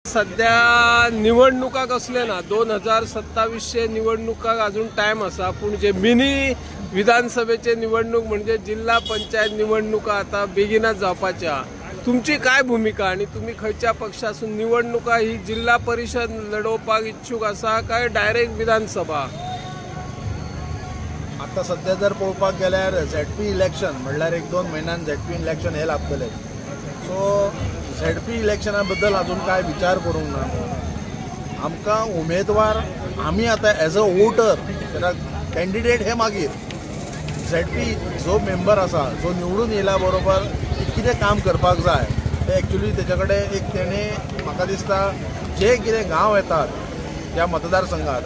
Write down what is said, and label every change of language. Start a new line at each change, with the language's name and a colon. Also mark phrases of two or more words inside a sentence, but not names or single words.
Konkani: सध्या निवडणुका कसले ना 2027 निवडणुका अजून टाइम असा, पण जे मिनी विधानसभेचे निवडणूक म्हणजे जिल्हा पंचायत निवडणुका आता बेगिनच जावपाच्या. तुमची काय भूमिका आणि तुम्ही खयच्या पक्षासून निवडणुका ही जिल्हा परिषद लढवपाक इच्छुक असा काय डायरेक्ट विधानसभा? आता सध्या जर पळोवपाक गेल्यार
English: ZP election
Konkani: म्हणल्यार 1-2 म्हयन्यान
English: ZP election
Konkani: हे लागतले. सो झेडपी इलेक्शना बद्दल अजून काय विचार करूंक ना. आमकां उमेदवार आमी आतां
English: as a voter candidate
Konkani: हे मागीर झेडपी जो मेंबर आसा जो निवडून येयल्या बरोबर कितें काम करपाक जाय ते एक्चुली तेजे कडेन एक तेणें म्हाका दिसता जे कितें गांव येतात त्या मतदारसंघात.